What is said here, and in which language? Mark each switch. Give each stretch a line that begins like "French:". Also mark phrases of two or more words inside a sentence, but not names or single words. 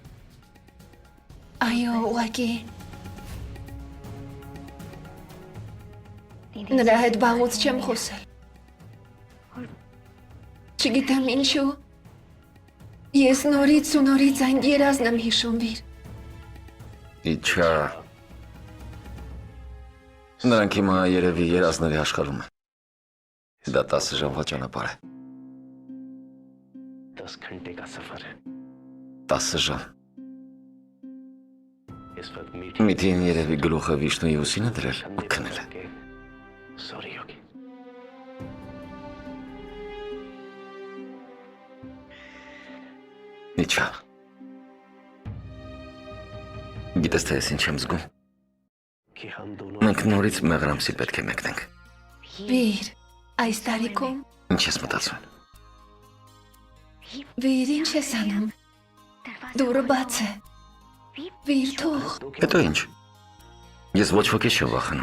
Armenian: Այո, ուղղակի։ Նրա հետ վաղուց չեմ խոսել։ Չգիտեմ ինչու։ Ես նորից ու նորից այն երազն եմ հիշում, Վիր։ Իչա։ Նրանք հիմա երևի երազների աշխարհում են։ Դա 10 ժամվա ճանապարհ է։
Hindi: 10 घंटे का सफर है
Armenian: 10 ժամ։
Hindi: इस वक्त
Armenian: Միթին երևի գլուխը Վիշնուի ուսին է դրել ու քնել է։
Hindi: सॉरी होगी
Armenian: Իչա։ Գիտես թե ես ինչ եմ զգում։
Hindi: कि हम दोनों
Armenian: Մենք նորից մեղրամսի պետք է մեկնենք։ Վիր, այս տարիքում Ինչ ես մտածում։ Վիր, ինչ ես անում։ Դուրը բաց է։ Վիր, թող։ Հետո ինչ։ Ես ոչ ոքի չեմ վախենում։